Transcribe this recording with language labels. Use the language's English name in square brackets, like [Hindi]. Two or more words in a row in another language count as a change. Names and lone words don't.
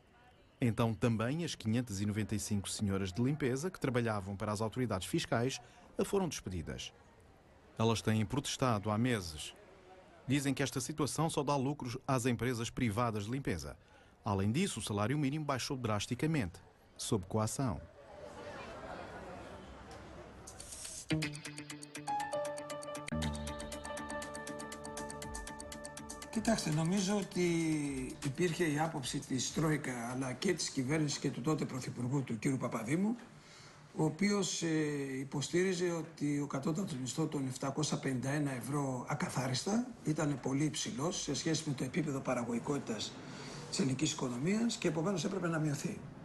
[Portuguese] Então também as 595 senhoras de limpeza que trabalhavam para as autoridades fiscais foram despedidas. Elas têm protestado há meses. Dizem que esta situação só dá lucros às empresas privadas de limpeza. Além disso, o salário mínimo baixou drasticamente, sob coação. [Greek] Κοιτάξτε, νομίζω ότι υπήρχε η άποψη της Τρόικα αλλά και της κυβέρνησης και του τότε Πρωθυπουργού του κ. Παπαδήμου, ο οποίος υποστήριζε ότι ο κατώτατος μισθός των 751 ευρώ ακαθάριστα ήταν πολύ υψηλός σε σχέση με το επίπεδο παραγωγικότητας της ελληνικής οικονομίας και επομένως έπρεπε να μειωθεί.